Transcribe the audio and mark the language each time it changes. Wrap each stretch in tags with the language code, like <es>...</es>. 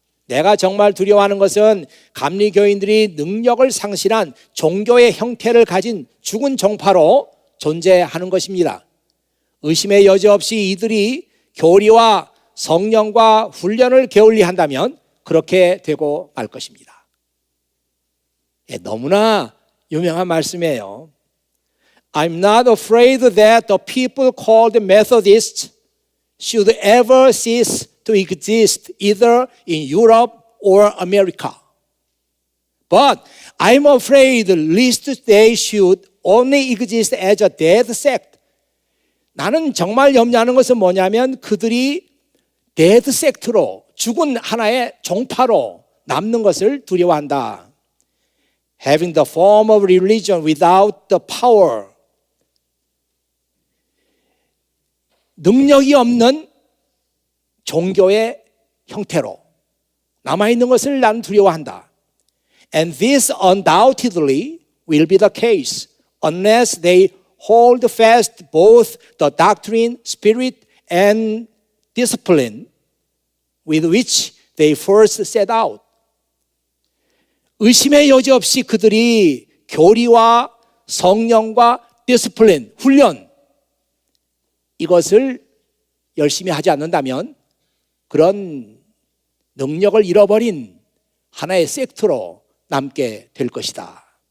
<ko>내가 정말 두려워하는 것은 감리교인들이 능력을 상실한 종교의 형태를 가진 죽은 종파로 존재하는 것입니다. 의심의 여지 없이 이들이 교리와 성령과 훈련을 게을리한다면 그렇게 되고 말 것입니다. 너무나 유명한 말씀이에요.</ko> <en>I'm not afraid that the people called Methodists should ever cease to exist either in Europe or America. But I'm afraid lest they should only exist as a dead sect.</en> <ko>나는 정말 염려하는 것은 뭐냐면 그들이</ko> <en>dead sect</en> <ko>로 죽은 하나의 종파로 남는 것을 두려워한다.</ko> <en>Having the form of religion without the power.</en> <ko>능력이 없는 종교의 형태로 남아있는 것을 나는 두려워한다.</ko> <en>And this undoubtedly will be the case unless they hold fast both the doctrine, spirit, and discipline with which they first set out.</en> <ko>의심의 여지 없이 그들이 교리와 성령과 디스플린, 훈련 이것을 열심히 하지 않는다면 그런 능력을 잃어버린 하나의 섹트로 남게 될 것이다.</ko>